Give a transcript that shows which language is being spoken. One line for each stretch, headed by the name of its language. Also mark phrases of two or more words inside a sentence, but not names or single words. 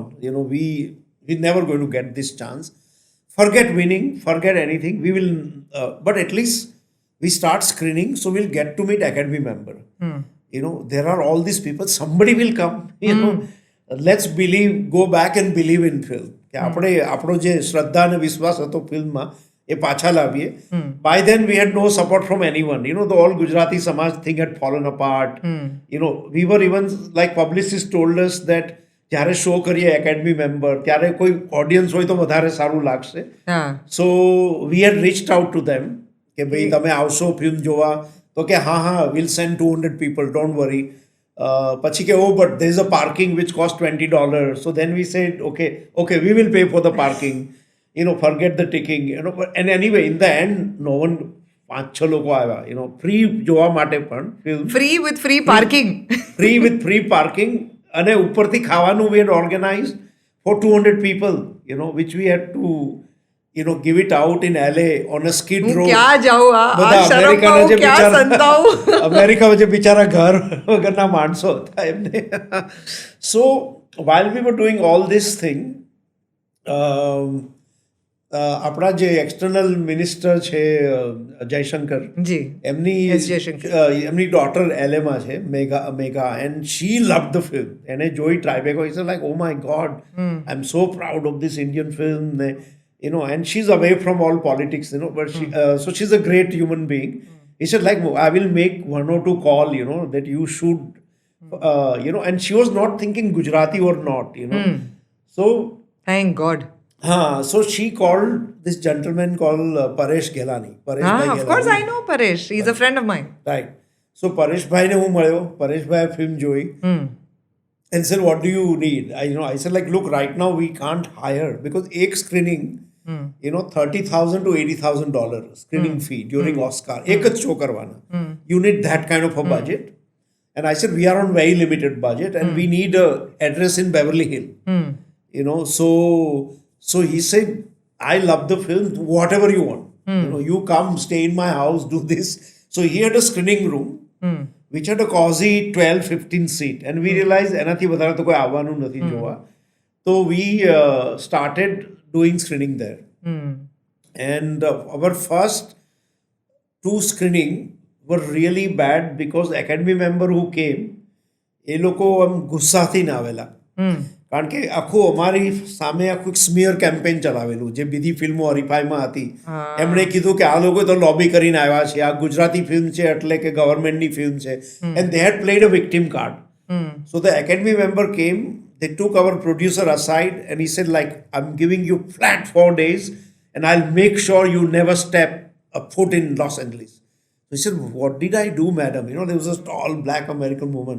English: We're never going to get this chance. Forget winning. Forget anything. We will. But at least we start screening, so we'll get to meet Academy member. There are all these people. Somebody will come. Let's believe. Go back and believe in film.
Gujarati: કે આપણે આપણો જે શ્રદ્ધા અને વિશ્વાસ હતો ફિલ્મમાં એ પાછા લાવીએ.
English: By then we had no support from anyone. The all Gujarati Samaj thing had fallen apart. We were even, like, publicists told us that
Gujarati: જ્યારે શો કરીએ
English: academy member
Gujarati: ત્યારે કોઈ ઓડિયન્સ હોય તો વધારે સારું લાગશે.
English: So we had reached out to them
Gujarati: કે ભાઈ તમે આવશો ફિલ્મ જોવા? તો કે હા,
English: we'll send 200 people, don't worry.
Gujarati: પછી કે,
English: oh, but there's a parking which costs $20. So then we said, okay, we will pay for the parking. Forget the ticking. And anyway, in the end, no one,
Gujarati: 5-6 લોકો આવ્યા. Free જોવા માટે પણ film.
English: Free with free parking. Free with free parking.
Gujarati: અને ઉપરથી ખાવાનું
English: we had organized for 200 people, which we had to, give it out in LA on a skid row.
Gujarati: ક્યાં જાઉં? બધા અમેરિકાના જે ક્યાં સંતાવું? અમેરિકામાં જે બિચારા ઘર વગરના માણસો હતા એમને.
English: So while we were doing all this thing,
Gujarati: આપણા જે
English: external minister
Gujarati: છે જયશંકર, એમની ડોટર LA છે, મેઘા,
English: and she loved the film.
Gujarati: એને જોઈ ટ્રાયબેકો,
English: he said, like, oh my God, I'm so proud of this Indian film. And she's away from all politics, but so she's a great human being. He said, like, I will make 1 or 2 call, that you should, and she was not thinking Gujarati or not, So thank God. So she called this gentleman called Paresh Ghelani. Of course I know Paresh. He's a friend of mine. Right. So
Gujarati: Paresh bhai ને હું મળ્યો. Paresh bhai film જોઈ.
English: and said, "What do you need?" I said, like, look, right now we can't hire because एक screening, $30,000 to $80,000 screening fee during Oscar.
Marathi: एक च show करवाना.
English: You need that kind of a budget. And I said, we are on very limited budget and we need a address in Beverly Hill. So he said, I love the film, whatever you want. You come, stay in my house, do this. So he had a screening room, which had a cozy 12-15 seat. And we realized,
Gujarati: એનાથી વધારે તો કોઈ આવવાનું નથી જોવા.
English: So we started doing screening there. And our first 2 screening were really bad because academy member who came,
Gujarati: એ લોકો આમ ગુસ્સાથી ના આવેલા. કારણ કે આખું અમારી સામે આખું
English: smear campaign
Gujarati: ચલાવેલું જે બીજી ફિલ્મો હરીફાઈમાં હતી. એમણે કીધું કે આ લોકો તો લોબી કરીને આવ્યા છે, આ ગુજરાતી ફિલ્મ છે એટલે કે ગવર્મેન્ટની ફિલ્મ છે.
English: એન્ડ they had played a victim card. So the academy member came, they took our producer aside and he said, like, I'm giving you flat 4 days and I'll make sure you never step a foot in Los Angeles. So he said, what did I do, madam? There was a tall black American woman.